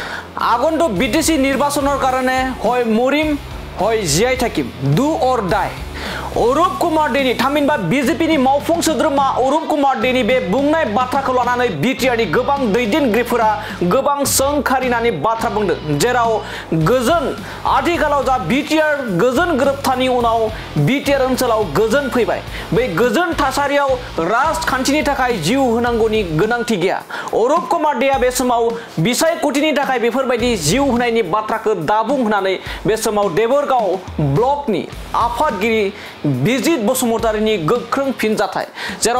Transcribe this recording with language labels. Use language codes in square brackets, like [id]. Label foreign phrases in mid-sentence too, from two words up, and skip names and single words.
[as] আগন্তুক বিটিসি নির্বাচনের কারণে হয় মরিম হয় জিয়াই থাকিম [en] do or die [brx] अरूप कुमार देनी थामहिनबा बीजेपी मावफुं सोद्रोमा अरूप कुमार देनी बे बुंनाय बाथ्राखौ लानानै बिटिआरनि गोबां दैदेनगिरिफोरा गोबां सोंखारिनानै बाथ्रा बुंदों जेराव गोजोन आथिखालाव जा बिटिआर गोजोन गोरोबथानि उनाव बिटिआर ओनसोलाव गोजोन फैबाय बे गोजोन थासारियाव राजखान्थिनि थाखाय जिउ होनांगौनि गोनांथि गैया अरूप कुमार देआ बे समाव बिसायख'थिनि थाखाय बेफोरबायदि जिउ होनायनि बाथ्राखौ दाबुं होनानै बे समाव देबोरगाव ब्लकनि आफादगिरि बिजित बसुमतारीनि गोख्रों फिनजाथाय जेराव